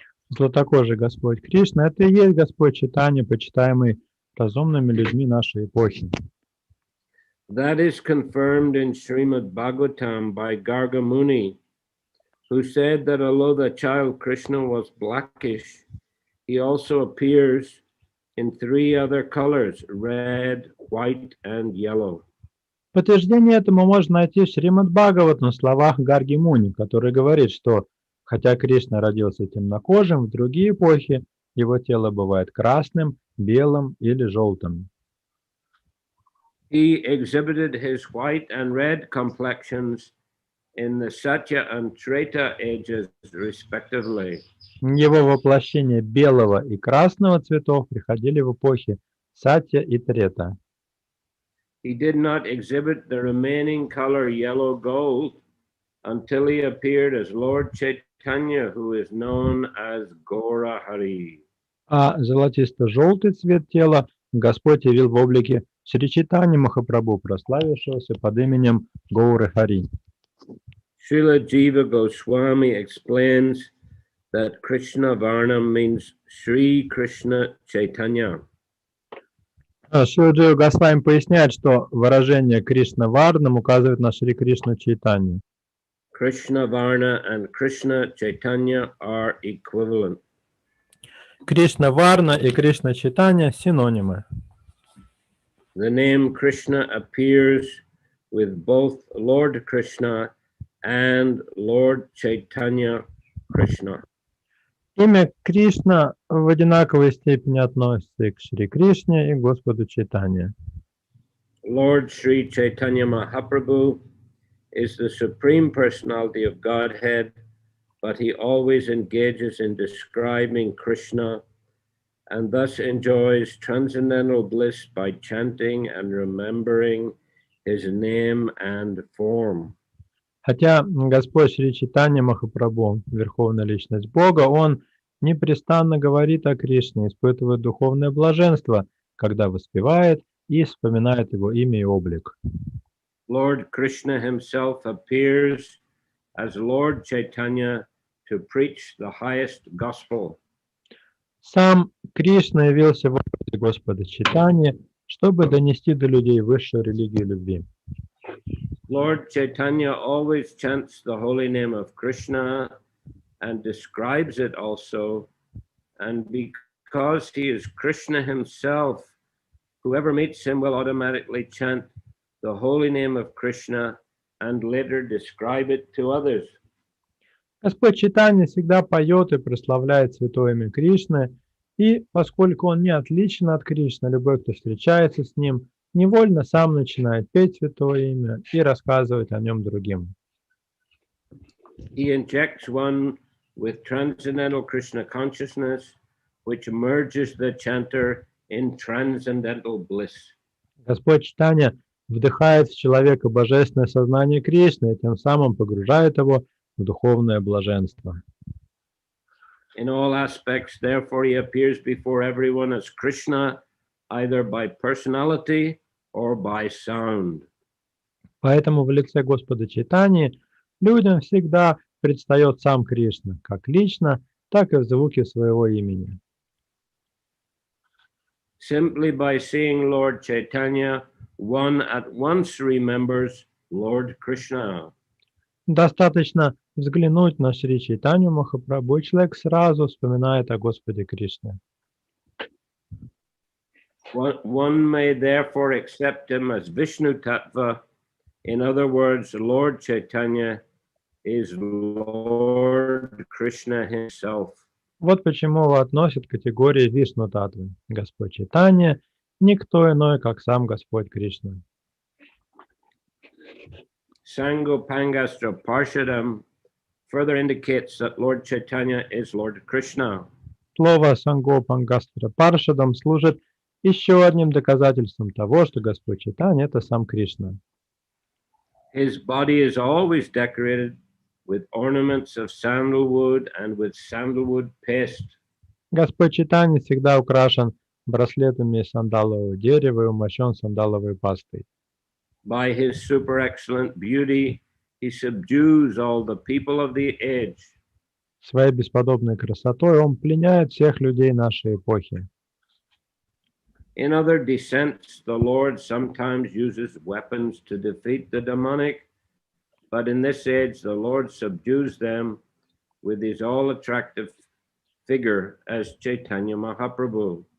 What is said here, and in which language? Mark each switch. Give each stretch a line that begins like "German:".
Russian: Златокожий Господь Кришна – это и есть Господь Чайтанья, почитаемый разумными людьми нашей эпохи.
English: That is confirmed in Srimad Bhagavatam by Garga Muni, who said that although the child Krishna was blackish, he also appears in three other colors: red, white, and yellow.
Russian: Подтверждение этому можно найти в Шримад Бхагаватам в словах Гарги Муни, который говорит, что хотя Кришна родился темнокожим, в другие эпохи его тело бывает красным, белым или желтым.
English: He exhibited his white and red complexions in the Satya and Treta ages, respectively.
Russian: Его воплощения белого и красного цветов приходили в эпохи Сатья и Трета.
English: He did not exhibit the remaining color yellow gold until he appeared as Lord Chaitanya, who is known as Gaura Hari.
Russian: А золотисто-желтый цвет тела Господь явил в облике Шри Чайтаньи Махапрабху, прославившегося под именем Гауры Хари.
English: Srila Jiva Goswami explains that Krishna Varna means Sri Krishna Chaitanya.
Russian: Шрила Джива Госвами поясняет, что выражение Кришна Варнам указывает на Шри Кришну Чайтанью.
English: Krishna Varna and Krishna Chaitanya are equivalent.
Russian: Кришна Варна и Кришна Чайтанья синонимы.
English: The name Krishna appears with both Lord Krishna and Lord Chaitanya Krishna.
Russian: Имя Кришна в одинаковой степени относится и к Шри Кришне, и к Господу Чайтанье.
English: Lord Sri Chaitanya Mahaprabhu is the Supreme Personality of Godhead, but he always engages in describing Krishna and thus enjoys transcendental bliss by chanting and remembering his name and form.
Russian: Хотя Господь Шри Чайтанья Махапрабху, Верховная Личность Бога, Он непрестанно говорит о Кришне, испытывает духовное блаженство, когда воспевает и вспоминает Его имя и облик.
English: Lord Krishna himself appears as Lord Chaitanya to preach the highest gospel.
Russian: Сам Кришна явился в образе Господа Чайтаньи, чтобы донести до людей высшую религию любви.
English: Lord Chaitanya always chants the holy name of Krishna and describes it also, and because he is Krishna himself, whoever meets him will automatically chant the holy name of Krishna and later describe it to others.
Russian: Господь Чайтанья всегда поет и прославляет святое имя Кришны, и поскольку он не отличен от Кришны, любой, кто встречается с ним, невольно сам начинает петь святое имя и рассказывать о нем другим.
English: He injects one with transcendental Krishna consciousness, which merges the chanter in transcendental bliss.
Russian: Господь Чайтанья вдыхает в человека божественное сознание Кришны и тем самым погружает его в духовное блаженство.
English: In all aspects, therefore, he appears before everyone as Krishna, either by personality or by sound.
Russian: Поэтому в лице Господа Чайтаньи людям всегда предстает сам Кришна, как лично, так и в звуке своего имени.
English: Simply by seeing Lord Chaitanya, one at once remembers Lord Krishna.
Russian: Достаточно взглянуть на Шри Чайтанью Махапрабху, и человек сразу вспоминает о Господе Кришне.
English: One may therefore accept him as Vishnu Tattva, in other words, Lord Chaitanya, is Lord Krishna himself.
Russian: Вот почему его относят к категории Вишну-татвы. Господь Чайтанья – никто иной, как сам Господь Кришна.
English: Sangopangastra Parshadam further indicates that Lord Chaitanya is Lord Krishna.
Russian: Слово Сангопангастра Паршадам служит еще одним доказательством того, что Господь Чайтанья – это сам Кришна.
English: His body is always decorated with ornaments of sandalwood and with sandalwood paste.
Russian: Господь Чайтанья всегда украшен браслетами из сандалового дерева и умощен сандаловой пастой.
English: By his super excellent beauty, he subdues all the people of the age.
Russian: Своей бесподобной красотой он пленяет всех людей нашей эпохи.
English: In other descents, the Lord sometimes uses weapons to defeat the demonic, but in this age, the Lord subdues them with his all-attractive figure as Chaitanya Mahaprabhu.